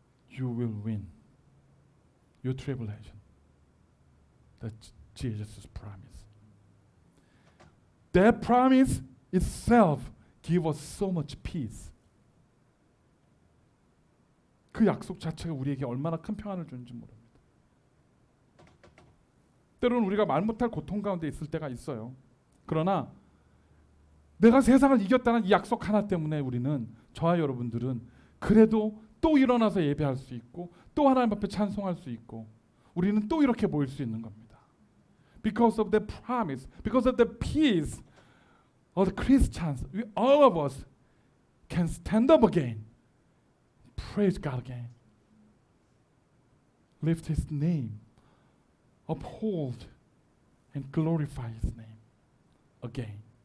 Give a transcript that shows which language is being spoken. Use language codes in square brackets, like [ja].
[en] You will win your tribulation. That's Jesus' promise. That promise itself gives us so much peace. [ko] 그 약속 자체가 우리에게 얼마나 큰 평안을 주는지 모릅니다. 때로는 우리가 말 못할 고통 가운데 있을 때가 있어요. 그러나 내가 세상을 이겼다는 이 약속 하나 때문에 우리는, 저와 여러분들은 그래도 또 일어나서 예배할 수 있고 또 하나님 앞에 찬송할 수 있고 우리는 또 이렇게 모일 수 있는 겁니다. [en] Because of the promise, because of the peace of the Christians, all of us can stand up again. Praise God again. Lift His name. Uphold and glorify His name again.